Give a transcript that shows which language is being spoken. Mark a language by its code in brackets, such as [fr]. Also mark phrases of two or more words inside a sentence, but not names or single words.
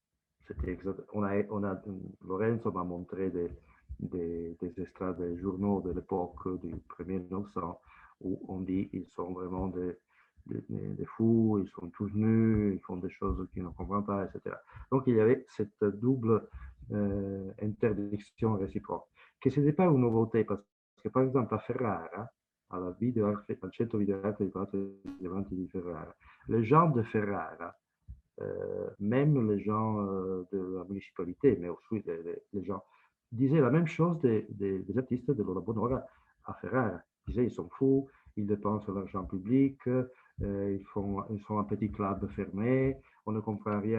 [fr] Lorenzo m'a montré des extraits des journaux de l'époque du premier 900 où on dit qu'ils sont vraiment des fous, ils sont tous nus, ils font des choses qu'ils ne comprennent pas, etc. Donc il y avait cette double interdiction réciproque, che ce n'était pas une nouveauté, parce que par exemple à Ferrara, [it] al centro video arte di Palazzo Diamanti di Ferrara, [fr] les gens de Ferrara, même les gens de la municipalité, mais aussi les gens, disaient la même chose des artistes de Lola Bonora à Ferrara. Ils disaient ils sont fous, ils dépensent l'argent public, ils sont un petit club fermé, on ne comprend rien.